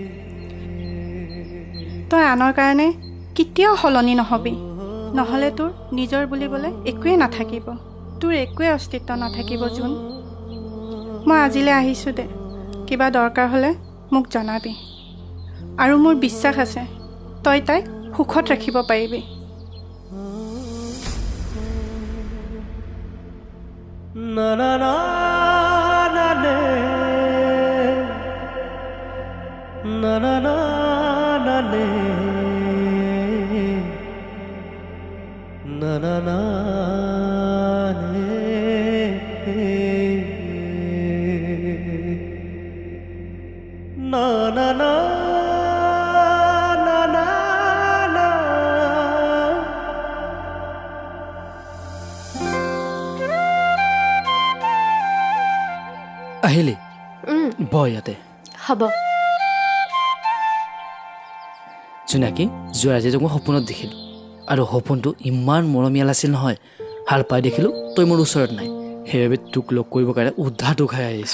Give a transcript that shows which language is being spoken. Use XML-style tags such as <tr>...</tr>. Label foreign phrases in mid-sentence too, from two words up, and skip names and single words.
<as>তই আনৰ কাৰণে কেতিয়াও সলনি নহবি, নহ'লে তোৰ নিজৰ বুলিবলৈ একোৱেই নাথাকিব, তোৰ একোৱেই অস্তিত্ব নাথাকিব। জোন, মই আজিলৈ আহিছোঁ দে, কিবা দৰকাৰ হ'লে মোক জনাবি, আৰু মোৰ বিশ্বাস আছে তই তাইক সুখত ৰাখিব পাৰিবি। na na na na na na na ne na na na ne na na na na na na আহিলি বহ ইয়াতে হ'ব জোনাকী যোৱা ৰাতি মই সপোনত দেখিলোঁ আৰু সপোনটো ইমান মৰমীয়াল আছিল নহয় হাল পাই দেখিলোঁ তই মোৰ ওচৰত নাই সেইবাবে তোক লগ কৰিবৰ কাৰণে উদ্ধাৰটো খাই আহিছোঁ</as>